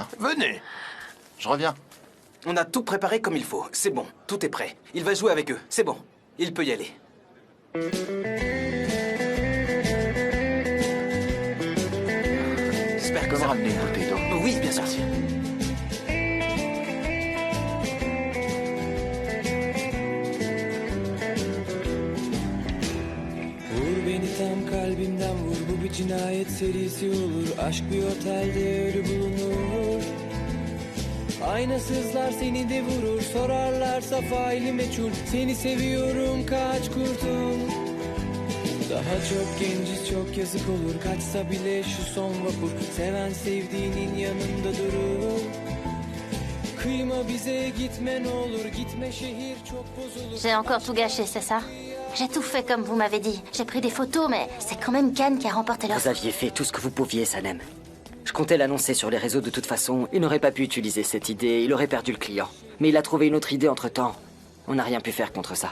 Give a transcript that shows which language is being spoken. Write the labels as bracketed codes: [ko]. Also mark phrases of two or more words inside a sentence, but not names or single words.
[fr] Venez. Je reviens. On a tout préparé comme il faut. C'est bon, tout est prêt. Il va jouer avec eux. C'est bon. Il peut y aller. J'espère que Peux me ça... ramener une bouteille d'eau? Oui, bien sûr. [tr] Vur beni tam kalbimden vur, bu bir cinayet serisi olur. Aşk bir otelde ölü bulunur. Aynasızlar seni de vurur, sorarlarsa faili meçhul. Seni seviyorum, kaç kurtul. Daha çok genciz, çok yazık olur. Kaçsa bile şu son vapur, seven sevdiğinin yanında durur. Kıyma bize, gitme ne olur. Gitme, şehir çok bozulur. [fr] J'ai encore tout gâché, c'est ça? J'ai tout fait comme vous m'avez dit. J'ai pris des photos, mais c'est quand même Cannes qui a remporté Vous l'offre. aviez fait tout ce que vous pouviez, Sanem. Je comptais l'annoncer sur les réseaux de toute façon. Il n'aurait pas pu utiliser cette idée, il aurait perdu le client. Mais il a trouvé une autre idée entre-temps. On n'a rien pu faire contre ça.